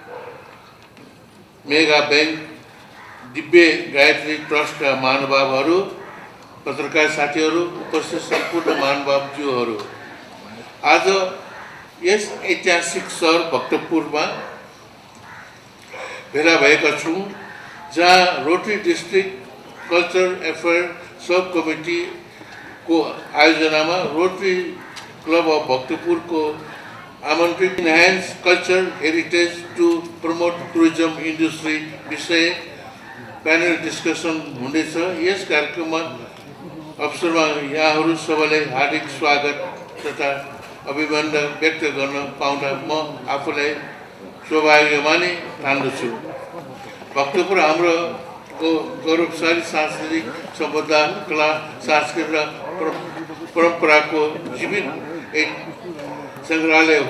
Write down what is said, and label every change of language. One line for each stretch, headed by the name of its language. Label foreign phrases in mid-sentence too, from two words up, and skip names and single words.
Nepali: मेगा बैंक, दिव्य गायत्री ट्रस्ट का महानुभावहरू, पत्रकार साथीहरू, उपस्थित सम्पूर्ण महानुभावज्यूहरू, आज यस ऐतिहासिक शहर भक्तपुरमा भेला भएका छौँ, जहाँ रोटरी
English: District Culture Affair Sub Committee
Hindi: को आयोजना में
Nepali: रोटरी क्लब अफ भक्तपुर को आमंत्रित
English: enhance culture heritage to promote tourism industry
Nepali: विषय पैनल डिस्कसन हुनेछ। यस कार्यक्रममा अवसरमा यहाँहरू सबैलाई हार्दिक स्वागत तथा अभिनन्दन व्यक्त गर्न पाउँदा म आफूलाई सौभाग्य मानि ठान्दछु। भक्तपुर हाम्रो गौरवशाली सांस्कृतिक सम्पदा, कला, संस्कृति र परंपरा को जीवित एक संग्रहालय हो।